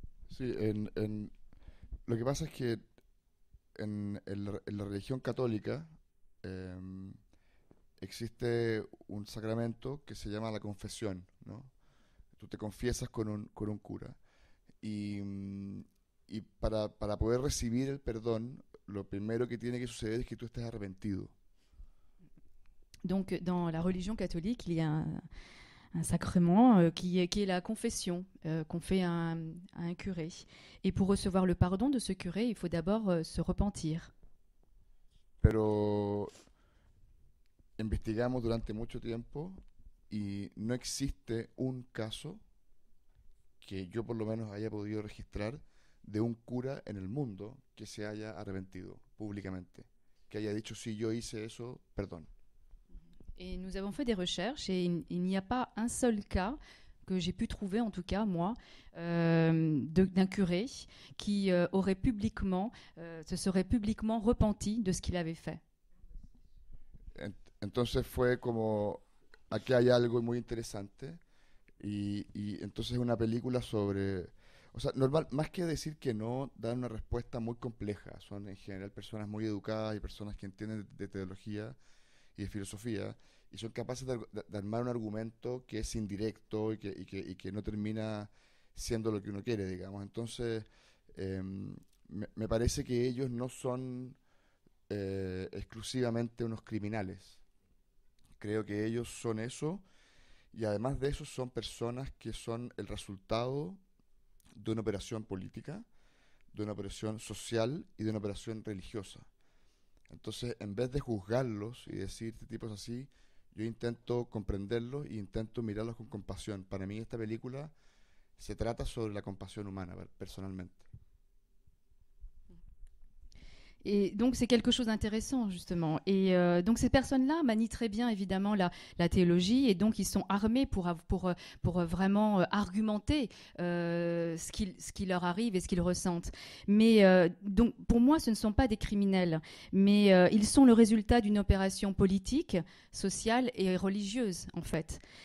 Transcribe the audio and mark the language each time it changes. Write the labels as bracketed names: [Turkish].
[Spanish] Sí, lo que pasa es que en la religión católica existe un sacramento que se llama la confesión, ¿no? Tú te confiesas con un cura. Y para poder recibir el perdón, lo primero que tiene que suceder es que tú estés arrepentido. [French] Donc, dans la religion catholique, il y a un sacrement qui est la confession qu'on fait à un curé. Et pour recevoir le pardon de ce curé, il faut d'abord se repentir. [Spanish] Pero investigamos durante mucho tiempo y no existe un caso que yo por lo menos haya podido registrar de un cura en el mundo que se haya arrepentido públicamente, que haya dicho sí, yo hice eso, perdón. [French] Et nous avons fait des recherches et il n'y a pas un seul cas que j'ai pu trouver, en tout cas moi, d'un curé qui se serait publiquement repenti de ce qu'il avait fait. [Spanish] Entonces fue como, aquí hay algo muy interesante y entonces es una película sobre, o sea, normal, más que decir que no, dan una respuesta muy compleja. Son en general personas muy educadas y personas que entienden de teología y de filosofía y son capaces de armar un argumento que es indirecto y que no termina siendo lo que uno quiere, digamos. Entonces, me parece que ellos no son exclusivamente unos criminales. Creo que ellos son eso y además de eso son personas que son el resultado de una operación política, de una operación social y de una operación religiosa. Entonces, en vez de juzgarlos y decir este tipo es así, yo intento comprenderlos e intento mirarlos con compasión. Para mí esta película se trata sobre la compasión humana, [French] personnellement. Et donc, c'est quelque chose d'intéressant, justement. Et donc, ces personnes-là manient très bien, évidemment, la théologie. Et donc, ils sont armés pour vraiment argumenter ce qui leur arrive et ce qu'ils ressentent. Mais donc, pour moi, ce ne sont pas des criminels. Mais ils sont le résultat d'une opération politique, sociale et religieuse, en fait.